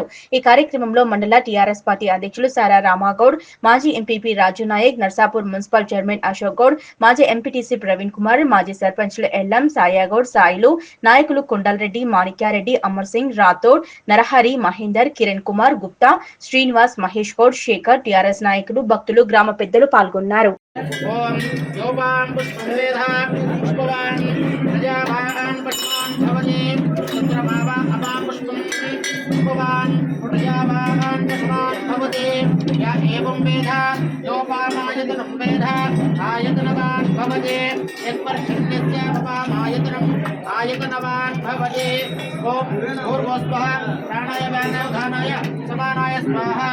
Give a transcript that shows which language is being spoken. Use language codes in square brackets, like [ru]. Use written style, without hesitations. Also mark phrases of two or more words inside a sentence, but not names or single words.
[te] ఈ కార్యక్రమంలో మండల టీఆర్ఎస్ పార్టీ అధ్యక్షులు సారా రామాగౌడ్, మాజీ ఎంపీపీ రాజు నాయక్, నర్సాపూర్ మున్సిపల్ చైర్మన్ అశోక్ గౌడ్, మాజీ ఎంపీటీసీ ప్రవీణ్ కుమార్, మాజీ సర్పంచ్లు ఎల్లం, సాయాగౌడ్, సాయిలు, నాయకులు కొండల్రెడ్డి, మాణిక్యారెడ్డి, అమర్ సింగ్, రాథోడ్, నరహరి, మహేందర్, కిరణ్ కుమార్, గుప్తా, శ్రీనివాస్, మహేష్ గౌడ్, శేఖర్, టీఆర్ఎస్ నాయకులు, భక్తులు, గ్రామ పెద్దలు పాల్గొన్నారు. [sa] एवं वेद योपामायतनं वेद आयतनवान् भवते यत्पर्जन्यस्य भवामायतनम् आयतनवान् भवते ओम भूर्भुवस्वः प्राणाय व्यानाय समानाय स्वाहा